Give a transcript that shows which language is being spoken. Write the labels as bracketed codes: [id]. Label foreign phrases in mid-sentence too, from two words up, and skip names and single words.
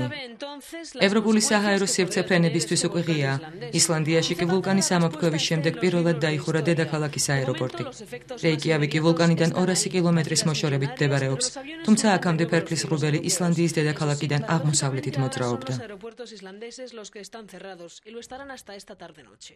[ka] ევროპული საჰაერო სივრცე ფრენებისთვის უკვე ღიაა. ისლანდიაში კი ვულკანის ამოფრქვევის შემდეგ პირველად დაიხურა დედაქალაქის აეროპორტი. რეიკიავიკი ვულკანიდან 200 კილომეტრის მოშორებით მდებარეობს, თუმცა აქამდე ფერფლის ღრუბელი ისლანდიის დედაქალაქიდან აღმოსავლეთით მოძრაობდა. [es] Los que están cerrados y lo estarán hasta esta tarde-noche.